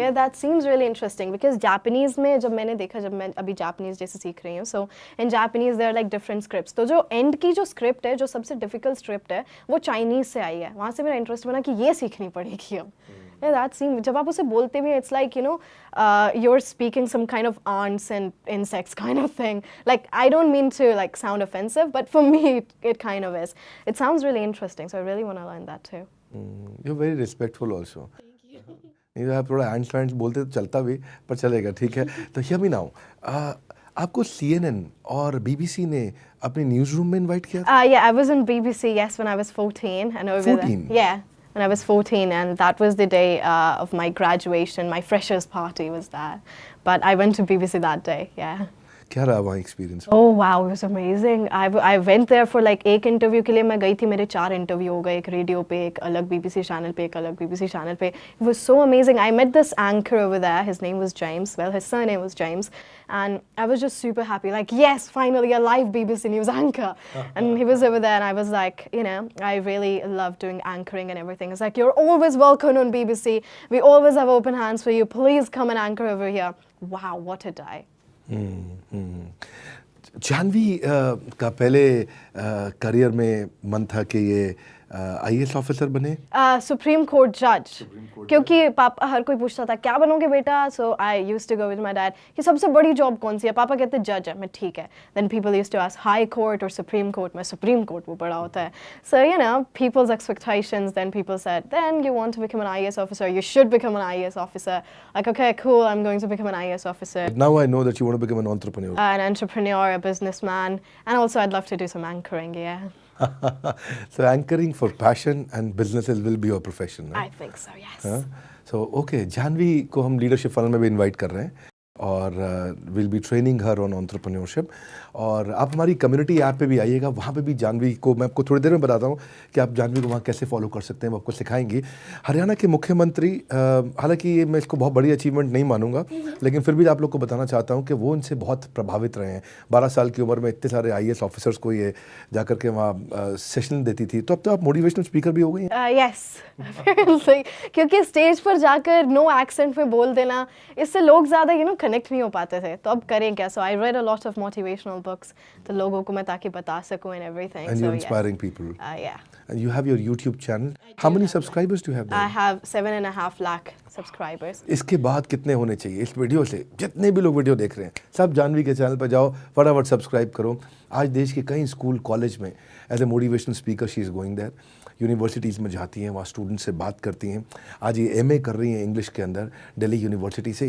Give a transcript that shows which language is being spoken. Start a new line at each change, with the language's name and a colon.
English: Yeah, that seems really interesting because Japanese
Hindi: में जब मैंने देखा, जब मैं अभी Japanese जैसे सीख रही हूँ,
English: so in Japanese there are like different scripts.
Hindi: तो जो end की जो script है, जो सबसे difficult script है, वो Chinese से आई है। वहाँ से मेरा interest बना कि ये सीखनी पड़ेगी अब।
English: Yeah, that seems,
Hindi: जब आप उसे बोलते भी,
English: it's like, you're speaking some kind of ants and insects kind of thing. Like, I don't mean to like sound offensive, but for me it kind of is. It sounds really interesting, so I really want to learn that too. You're very respectful also.
Hindi: नहीं तो आप थोड़ा ends friends बोलते तो चलता भी, पर चलेगा, ठीक है। तो
English: hear me now,
Hindi: आपको CNN और BBC ने अपने न्यूज़ रूम में इनवाइट किया था?
English: Yeah, I was in BBC, yes, when I was 14 and over 14? there. Yeah. When I was 14, and that was the day of my graduation. My freshers party was that, but I went to BBC that day. Yeah.
Hindi: क्या रहा वहाँ experience?
English: Oh wow, it was amazing. I went there for like
Hindi: एक interview के लिए मैं गई थी, मेरे 4 इंटरव्यू हो गए, एक रेडियो पे, एक अलग BBC चैनल पे, एक अलग BBC चैनल पे.
English: It was so amazing. I met this anchor over there. His name was James. Well, his surname was James, and I was just super happy. Like, yes, finally a live BBC News anchor. And he was over there, and I was like, I really love doing anchoring and everything. It's like, you're always welcome on BBC. We always have open hands for you. Please come and anchor over here. Wow, what a day.
Hindi: Janvi का पहले career में मन था कि ये IAS officer बने? Supreme court जज, क्योंकि पापा, हर कोई पूछता था क्या बनोगे बेटा,
English: so I used to go with my dad
Hindi: कि सबसे बड़ी जॉब कौन सी है, पापा कहते जज है, मैं ठीक है,
English: then people used to ask high court और supreme court,
Hindi: मैं सुप्रीम कोर्ट, वो बड़ा होता है,
English: So people's expectations, then people said then you want to become an IAS officer, you should become an IAS officer, like okay cool, I am going to become an IAS officer. Now I know that you want to become an entrepreneur. An entrepreneur, a businessman, and also I'd love to do some anchoring, yeah. So anchoring for passion and businesses will be your profession. I think so, yes. So okay,
Hindi: Janvi को हम leadership funnel में भी invite कर रहे हैं और
English: Will be training her on entrepreneurship.
Hindi: और आप हमारी कम्युनिटी ऐप पे भी आइएगा, वहाँ पे भी जानवी को मैं आपको थोड़ी देर में बताता हूँ कि आप जानवी को वहाँ कैसे फॉलो कर सकते हैं, वो आपको सिखाएंगी. हरियाणा के मुख्यमंत्री, हालांकि ये मैं इसको बहुत बड़ी अचीवमेंट नहीं मानूंगा, लेकिन फिर भी आप लोग को बताना चाहता हूँ कि वो इनसे बहुत प्रभावित रहे हैं. 12 साल की उम्र में इतने सारे IAS ऑफिसर्स को ये जा करके वहाँ सेशन देती थी. तो अब तो आप मोटिवेशनल स्पीकर भी हो गई हैं? यस, क्योंकि स्टेज पर जाकर नो एक्सेंट में बोल देना, इससे लोग ज़्यादा कनेक्ट नहीं हो पाते थे, तो अब करें क्या.
English: so I read a lot of motivational books,
Hindi: तो लोगों को मैं ताकि बता सकूं
English: And everything. And you're inspiring people. Yeah. And you have your YouTube channel. How many subscribers do you have there? I have 7.5 lakh subscribers.
Hindi: इसके बाद कितने होने चाहिए इस वीडियो से? जितने भी लोग वीडियो देख रहे हैं, सब जानवी के चैनल पर जाओ, फटाफट सब्सक्राइब करो. आज देश के कई स्कूल कॉलेज में
English: As a motivational speaker she is going there.
Hindi: Universities में जाती हैं, वहाँ स्टूडेंट से बात करती हैं. आज ये MA कर रही हैं इंग्लिश के अंदर दिल्ली यूनिवर्सिटी से.